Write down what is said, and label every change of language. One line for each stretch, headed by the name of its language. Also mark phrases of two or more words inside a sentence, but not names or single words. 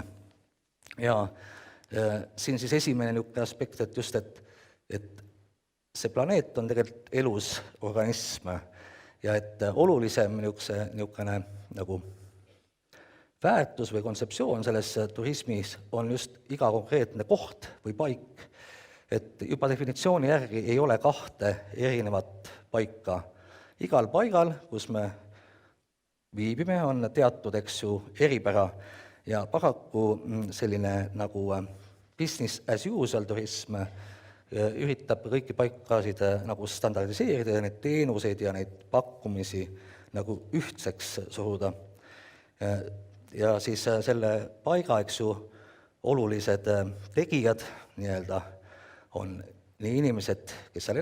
Estonian: Ja siin siis esimene niisugune aspekt, et just, et see planeet on tegelikult elus organism ja et olulisem niisugune nagu väärtus või kontseptsioon selles turismis on just iga konkreetne koht või paik. Et juba definitsiooni järgi ei ole kahte erinevat paika. Igal paigal, kus me viibime, on teatud, eripära ja paraku selline nagu
English: business as usual
Estonian: turism üritab kõiki paikasid nagu standardiseerida ja neid teenuseid ja neid pakkumisi nagu ühtseks suruda. Ja siis selle paiga, olulised tegijad nii-öelda on nii inimesed, kes seal